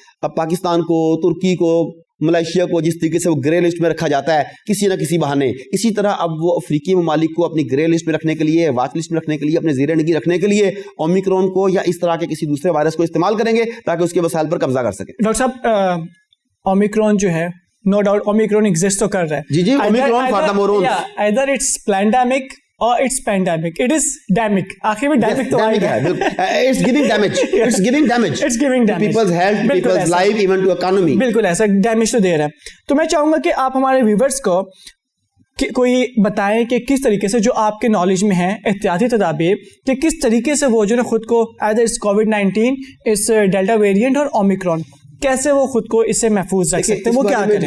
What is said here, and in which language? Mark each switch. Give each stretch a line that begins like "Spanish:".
Urdu: اب پاکستان کو، ترکی کو، ملائیشیا کو جس طریقے سے وہ گرے لسٹ میں رکھا جاتا ہے کسی نہ کسی بہانے، اسی طرح اب وہ افریقی ممالک کو اپنی گرے لسٹ میں رکھنے کے لیے، واچ لسٹ میں رکھنے کے لیے، اپنے زیر نگی رکھنے کے لیے اومیکرون کو یا اس طرح کے کسی دوسرے وائرس کو استعمال کریں گے تاکہ اس کے وسائل پر قبضہ کر سکیں. ڈاکٹر صاحب، اومیکرون جو ہے، نو ڈاؤٹ اومیکرون ایگزسٹ تو کر رہا ہے.
English: جی omicron for the moron, either it's pandemic or it's pandemic. It is demic.
Urdu: آخر میں demic تو آئے گا.
English: It's giving damage. It's giving damage. It's giving damage. People's health, people's life, even to economy.
Urdu: بالکل ایسا ڈیمیج تو دے رہا ہے. تو میں چاہوں گا کہ آپ ہمارے ویورز کو کوئی بتائیں کہ کس طریقے سے جو آپ کے نالج میں ہیں احتیاطی تدابیر، کہ کس طریقے سے وہ جو ہے خود کو
English: either it's COVID-19, it's delta variant
Urdu: اور اومیکرون، کیسے وہ خود کو اس سے محفوظ رکھ سکتے ہیں، وہ کیا کریں؟